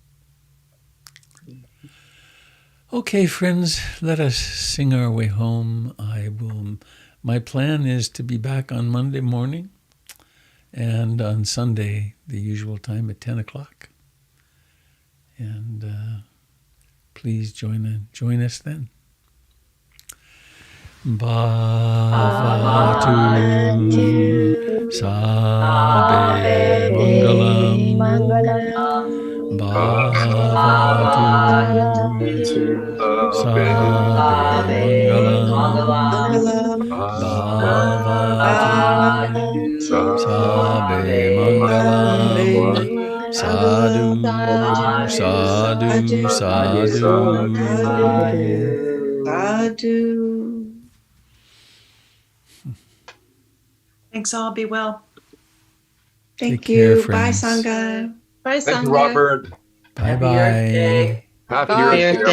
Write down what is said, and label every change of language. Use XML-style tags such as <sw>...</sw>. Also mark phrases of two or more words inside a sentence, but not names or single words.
<en>Okay, friends, let us sing our way home. My plan is to be back on Monday morning and on Sunday, the usual time at 10 o'clock. And please join us then.</en> <pi>Bhavatu Sabe Mangalam Bhavatu Sabe Mangalam Bhavatu Sabe Mangalam Sadhu Sadhu Sadhu.</pi> <en>Thanks all. Be well. Thank Take you. care, Bye, friends. Sangha. Bye, Sangha. Thank you, Robert. Bye-bye. Happy Bye. Earth Day.</en>